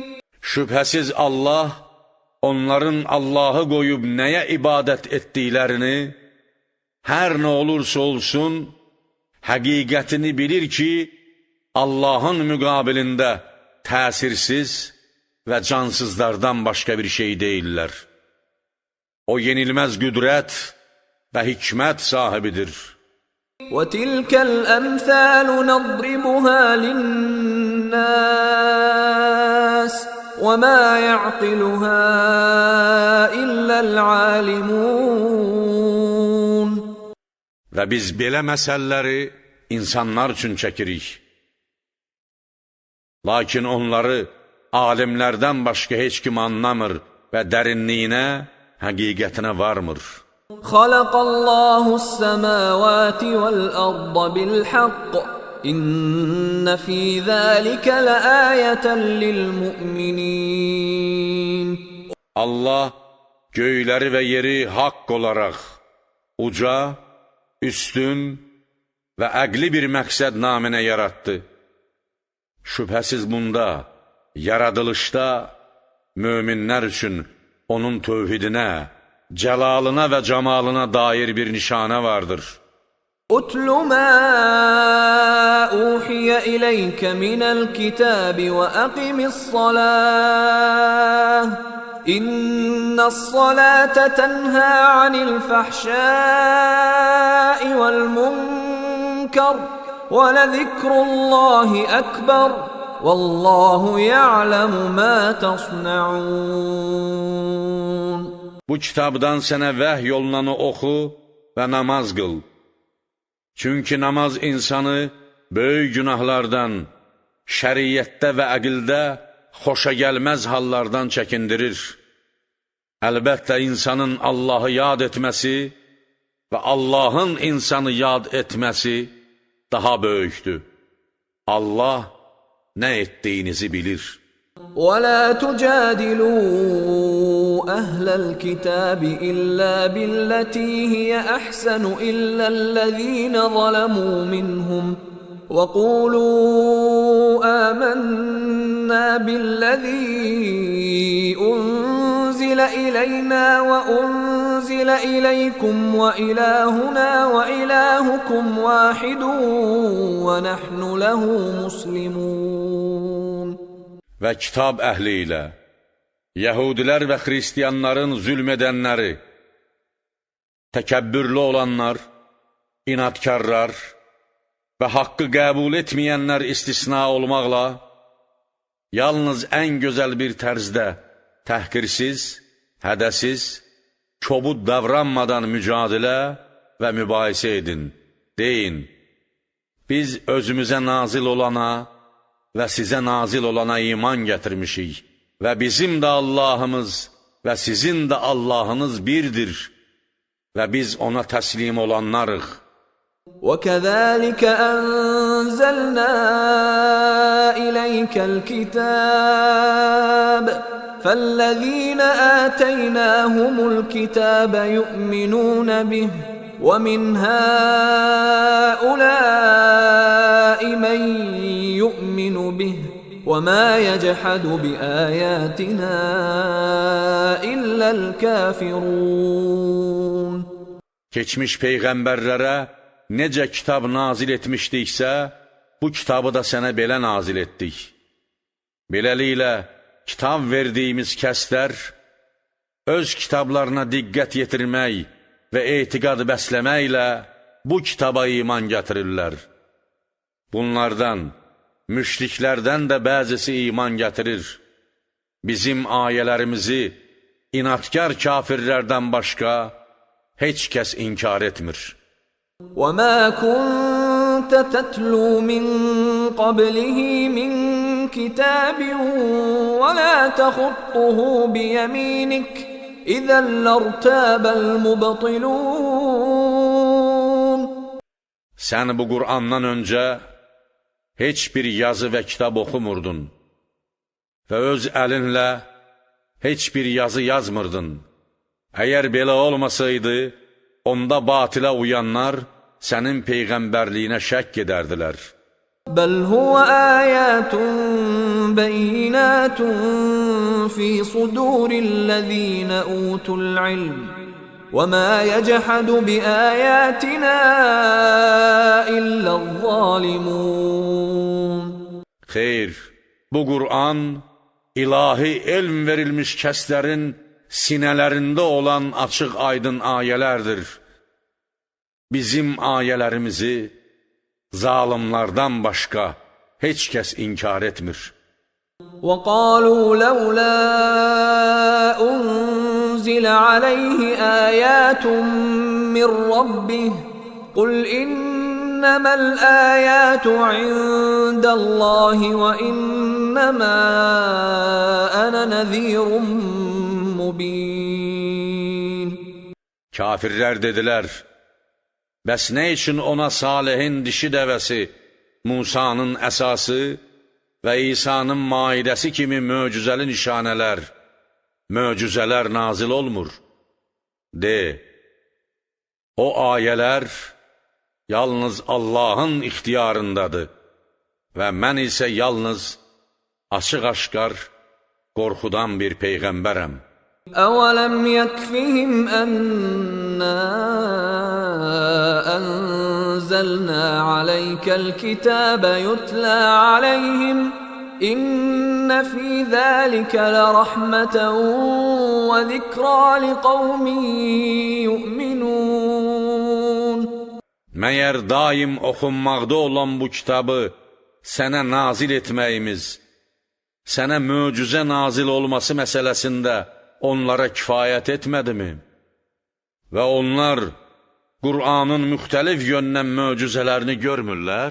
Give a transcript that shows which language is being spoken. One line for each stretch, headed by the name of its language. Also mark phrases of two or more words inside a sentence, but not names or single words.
Azerbaijani: Şübhəsiz Allah onların Allahı qoyub nəyə ibadət etdiklərini, hər nə olursa olsun, həqiqətini bilir ki, Allahın müqabilində təsirsiz və cansızlardan başqa bir şey deyirlər. O yenilməz qüdrət və hikmət sahibidir.
Arabic: وَتِلْكَ الْأَمْثَالُ نَضْرِبُهَا لِلنَّاسِ وَمَا يَعْقِلُهَا إِلَّا الْعَالِمُونَ
Azerbaijani: Və biz belə məsələləri insanlar üçün çəkirik. Lakin onları alimlərdən başqa heç kim anlamır və dərinliyinə, həqiqətinə varmır.
Arabic: خَلَقَ اللَّهُ السَّمَاوَاتِ وَالْأَرْضَ بِالْحَقِّ إِنَّ فِي ذَلِكَ لَآيَةً لِلْمُؤْمِنِينَ
Azerbaijani: Allah göyləri və yeri haqq olaraq uca, üstün və əqli bir məqsəd naminə yaratdı. Şübhəsiz bunda, yaradılışda möminlər üçün onun tövhidinə, cəlalına və camalına dair bir nişanə vardır.
Arabic: أُتْلُ مَا أُوحِيَ إِلَيْكَ مِنَ الْكِتَابِ وَأَقِمِ الصَّلَاةَ إِنَّ الصَّلَاةَ تَنْهَى عَنِ الْفَحْشَاءِ وَالْمُنكَرِ وَلَذِكْرُ اللَّهِ أَكْبَرُ وَاللَّهُ يَعْلَمُ مَا تَصْنَعُونَ
Azerbaijani: Bu kitabdan sənə vəhy olunanı oxu və namaz qıl. Çünki namaz insanı böyük günahlardan, şəriyyətdə və əqildə xoşagəlməz hallardan çəkindirir. Əlbəttə, insanın Allahı yad etməsi və Allahın insanı yad etməsi daha böyükdür. Allah nə etdiyinizi bilir.
Arabic: وَلَا تُجَادِلُوا أَهْلَ الْكِتَابِ إِلَّا بِالَّتِي هِيَ أَحْسَنُ إِلَّا الَّذِينَ ظَلَمُوا مِنْهُمْ وَقُولُوا آمَنَّا بِالَّذِي أُنْزِلَ إِلَيْنَا وَأُنْزِلَ إِلَيْكُمْ وَإِلَٰهُنَا وَإِلَٰهُكُمْ وَاحِدٌ وَنَحْنُ لَهُ مُسْلِمُونَ
Azerbaijani: Və kitab əhli ilə, Yəhudilər və Xristiyanların zülm edənləri, təkəbbürlü olanlar, inadkarlar və haqqı qəbul etməyənlər istisna olmaqla, yalnız ən gözəl bir tərzdə, təhqirsiz, hədəsiz, kobud davranmadan mücadilə və mübahisə edin. Deyin, biz özümüzə nazil olana və sizə nazil olana iman gətirmişik və bizim də Allahımız və sizin də Allahınız birdir və biz ona təslim olanlarıq.
Arabic: وَكَذَلِكَ أَنزَلْنَا إِلَيْكَ الْكِتَابَ فَالَّذِينَ آتَيْنَاهُمُ الْكِتَابَ يُؤْمِنُونَ بِهِ وَمِنْ هَؤُلَاءِ مَنْ يُؤْمِنُ بِهِ وَمَا يَجْحَدُ بِآيَاتِنَا إِلَّا الْكَافِرُونَ
Azerbaijani: Keçmiş peyğəmbərlərə necə kitab nazil etmişdiksə, bu kitabı da sənə belə nazil etdik. Beləliklə, kitab verdiyimiz kəslər öz kitablarına diqqət yetirmək və etiqad bəsləməklə bu kitaba iman gətirirlər. Bunlardan, müşriklərdən də bəzisi iman gətirir. Bizim ayələrimizi inadkar kafirlərdən başqa heç kəs inkar etmir.
Arabic: وَمَا كُنْتَ تَتْلُو مِنْ قَبْلِهِ مِنْ كِتَابٍ وَلَا تَخُطُّهُ بِيَمِينِكَ إِذًا لَارْتَابَ الْمُبْطِلُونَ
Azerbaijani: Sən bu Qur'andan öncə heç bir yazı və kitab oxumurdun və öz əlinlə heç bir yazı yazmırdın. Əgər belə olmasaydı, onda batilə uyanlar sənin peyğəmbərliyinə şəkk edərdilər.
Arabic: بَلْ هُوَ آيَاتٌ بَيِّنَاتٌ فِي صُدُورِ الَّذِينَ أُوتُوا الْعِلْمَ وَمَا يَجْحَدُ بِآيَاتِنَا إِلَّا الظَّالِمُونَ
Azerbaijani: Xeyr, bu Qur'an ilahi elm verilmiş kəslərin sinələrində olan açıq aydın ayələrdir. bizim ayələrimizi zalimlardan başqa heç kəs inkar etmir.
Arabic: وَقَالُوا لَوْلَا أُنزِلَ عَلَيْهِ آيَاتٌ مِّن رَّبِّهِ قُلْ إِنَّمَا الْآيَاتُ عِندَ اللَّهِ وَإِنَّمَا أَنَا نَذِيرٌ مُّبِينٌ.
Azerbaijani: Kafirlər dedilər, bəs nə üçün ona Salihin dişi dəvəsi, Musanın əsası və İsa'nın maidəsi kimi möcüzəli nişanələr, möcüzələr nazil olmur? De, o ayələr yalnız Allahın ixtiyarındadır və mən isə yalnız açıq-aşkar qorxudan bir peyğəmbərəm.
Arabic: أَوَلَمْ يَكْفِهِمْ أَنَّا أَنزَلْنَا عَلَيْكَ الْكِتَابَ يُتْلَى عَلَيْهِمْ إِنَّ فِي ذَلِكَ لَرَحْمَةً وَذِكْرَى لِقَوْمٍ يُؤْمِنُونَ.
Azerbaijani: Məyər daim oxunmaqda olan bu kitabı sənə nazil etməyimiz, sənə möcüzə nazil olması məsələsində onlara kifayət etmədimi? Və onlar Qur'anın müxtəlif yöndən möcüzələrini görmürlər?